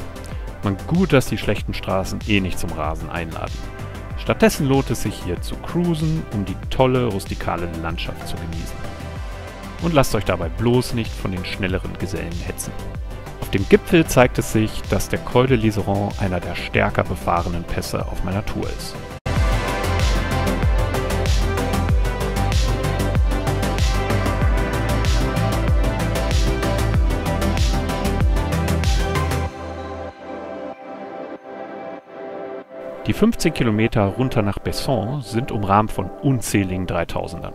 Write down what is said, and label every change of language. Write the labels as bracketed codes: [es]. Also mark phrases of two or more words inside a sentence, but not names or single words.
[de] Man gut, dass die schlechten Straßen eh nicht zum Rasen einladen. Stattdessen lohnt es sich hier zu cruisen, um die tolle rustikale Landschaft zu genießen. Und lasst euch dabei bloß nicht von den schnelleren Gesellen hetzen. Auf dem Gipfel zeigt es sich, dass der Col de l'Iseran einer der stärker befahrenen Pässe auf meiner Tour ist. Die 15 Kilometer runter nach Besson sind umrahmt von unzähligen 3000ern.